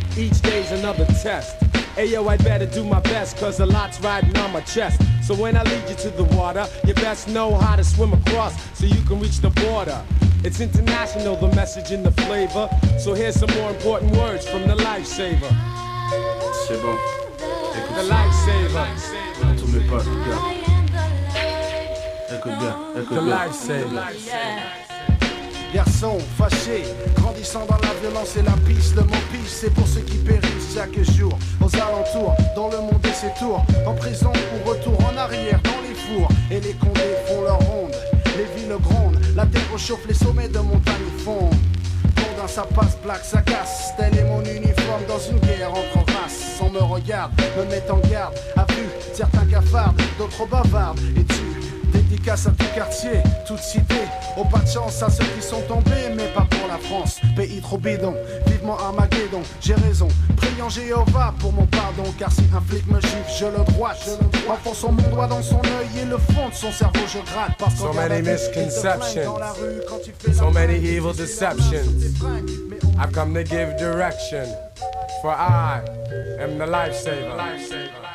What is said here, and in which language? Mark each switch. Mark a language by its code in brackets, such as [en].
[en] Each day's another test. Ayo, I better do my best, cause a lot's riding on my chest. So when I lead you to the water, you best know how to swim across so you can reach the border. It's international, the message and the flavor. So here's some more important words from the lifesaver. [fr] C'est bon. [en] The lifesaver. [fr] Tous mes potes, écoute bien, écoute [en] The [fr] bien. [en] lifesaver. [fr] Garçon fâché, grandissant dans la violence et la pisse. Le mot pisse, c'est pour ceux qui périssent chaque jour. Aux alentours, dans le monde et ses tours. En prison ou retour en arrière dans les fours. Et les condés font leur ronde, les villes grondent. La terre réchauffe, les sommets de montagne fondent. Condin, ça passe, plaque, ça casse. Tel est mon uniforme dans une guerre entre races. On me regarde, me met en garde. À vue, certains cafardent, d'autres bavardent. Et tu dédicace à tout quartier, toute cité. Oh, pas de chance à ceux qui sont tombés, mais pas pour la France. Pays trop bidon, vivement Armageddon. J'ai raison, priant Jéhovah pour mon pardon. Car si un flic me gifle, je le droite. Enfonçant mon doigt dans son œil et le fond de son cerveau, je gratte. Parce [en] So many misconceptions, so many evil deceptions. I've come to give direction, for I am the lifesaver.